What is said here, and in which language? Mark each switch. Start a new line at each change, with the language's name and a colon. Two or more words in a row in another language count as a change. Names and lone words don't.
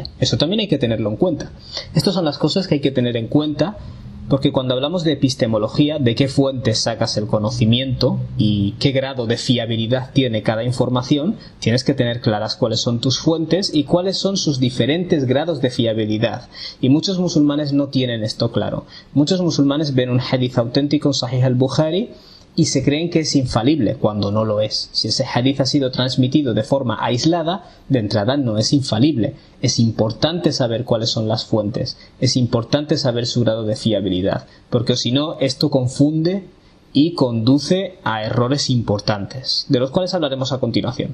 Spanish: Eso también hay que tenerlo en cuenta. Estas son las cosas que hay que tener en cuenta, porque cuando hablamos de epistemología, de qué fuentes sacas el conocimiento y qué grado de fiabilidad tiene cada información, tienes que tener claras cuáles son tus fuentes y cuáles son sus diferentes grados de fiabilidad. Y muchos musulmanes no tienen esto claro. Muchos musulmanes ven un hadith auténtico en Sahih al-Bukhari y se creen que es infalible cuando no lo es. Si ese hadith ha sido transmitido de forma aislada, de entrada no es infalible. Es importante saber cuáles son las fuentes. Es importante saber su grado de fiabilidad, porque si no, esto confunde y conduce a errores importantes, de los cuales hablaremos a continuación.